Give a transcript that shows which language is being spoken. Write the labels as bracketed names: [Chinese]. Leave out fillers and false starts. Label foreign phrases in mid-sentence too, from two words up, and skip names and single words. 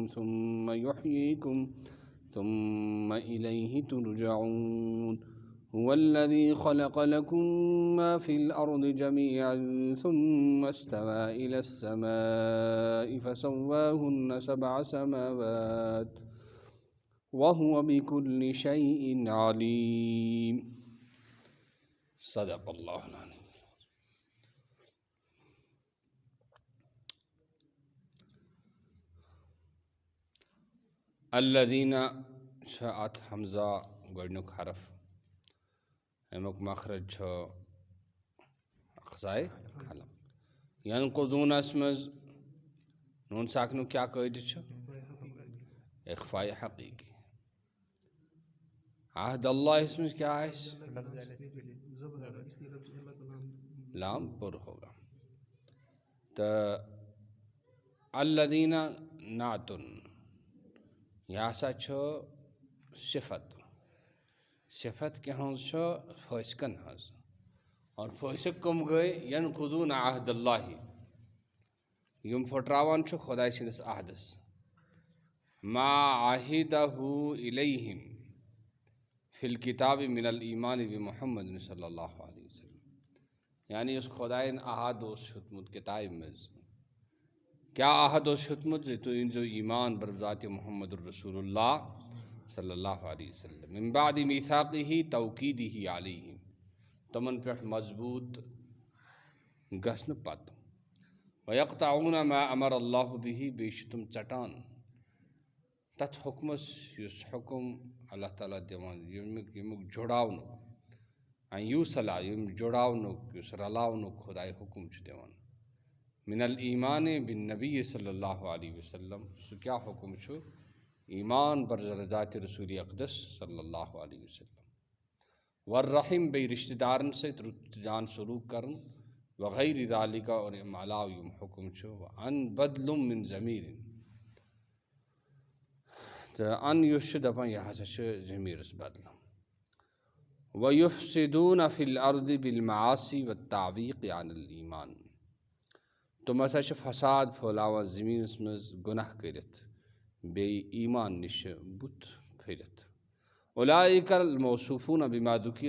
[Arabic] ثم يحييكم ثم إليه ترجعون هو الذي خلق لكم ما في الأرض جميعا ثم استوى إلى السماء فسواهن 7 سماوات وهو بكل شيء عليم صدق الله العظيم. الذين شاءت [Kashmiri] حمزہ گۄڈنیُک حرف امیُک مخرج چھُ اخذائے خلق ینقضونس منٛز نون ساکنُک کیٛاہ قٲیدٕ چھُ اخفائے حقیقی [Arabic] عہد اللہ [Kashmiri] اس منٛز کیٛاہ آسہِ [Urdu] لام پر ہوگا [Kashmiri] تہٕ الذین نعتن یہ ہسا چھُ صفت کہِ ہٕنٛز چھُ فٲسِقن ہٕنٛز اور فٲسِق کٕم گٔے [Arabic] ینقضون عہد اللہ [Kashmiri] یِم پھٕٹراوان چھُ خۄداے سٕنٛدِس عہدس [Arabic] ما عاہدہ الیہم فی الکتاب من الایمان بمحمد صلی اللہ علیہ وسلم [Kashmiri] یعنی یُس خۄدایَن عہد اوس ہیوٚتمُت کِتابہِ منٛز کیا عہد اوس ہیوٚتمُت زِ تُہۍ أنۍزیو ایمان بر ذاتِ محمد [Arabic] الرسول اللہ صلی اللہ علیہ وسلم من بعد میثاقہ توقیدہ علیہم [Kashmiri] تمن پٮ۪ٹھ مضبوط گژھنہٕ پتہٕ [Arabic] ویقطعون ما امر اللہ بہ [Kashmiri] بیٚیہِ چھِ تِم ژٹان تتھ حُکمس یُس حُکم اللہ تعالیٰ دِوان ییٚمیُک جُڑاونُک [Arabic] ان یوٗصلا [Kashmiri] ییٚمہِ جُڑاونُک یُس رلاونُک خۄداے حُکم چھُ دِوان [Arabic] من الایمان بالنبی صلی اللہ علیہ وسلم [Kashmiri] سُہ کیٛاہ حُکم چھُ ایمان بر ذاتِ رسول اقدس [Arabic] صلی اللہ علیہ وسلم والرحم [Kashmiri] بیٚیہِ رشتہٕ دارن سۭتۍ رُت جان سلوٗک کرُن وغیرہ ذالکہ اور اَمہِ علاوٕ یِم حُکم چھُ ان بدلُم من ضمیٖرن تہٕ ان یُس چھُ دپان یہِ ہسا چھُ ضمیٖرس بدلہٕ [Arabic] ویفسدون فی الارض بالمعاصی والتعویق عن الایمان [Kashmiri] تِم ہسا چھِ فساد پھٲلاوان زٔمیٖنس منٛز گۄناہ کٔرِتھ بیٚیہِ ایمان نِشہِ بُتھ پھِرِتھ [Arabic] اولئک الموصوفون بما ذکر